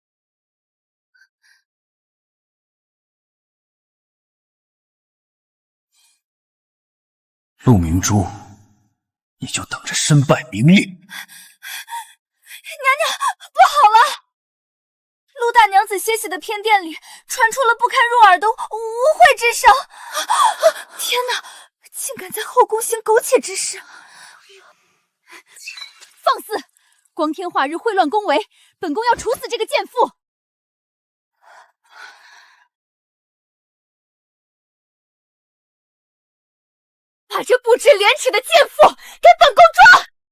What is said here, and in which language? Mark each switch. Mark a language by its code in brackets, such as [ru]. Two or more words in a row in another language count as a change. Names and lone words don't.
[zh] 陆明珠，你就等着身败名裂。娘娘，不好了！陆大娘子歇息的偏殿里傳出了不堪入耳的污秽之聲。天哪，竟敢在後宮行苟且之事！放肆！光天化日穢亂宮闱，本宮要處死這個賤婦！把這不知廉恥的賤婦給本宮抓！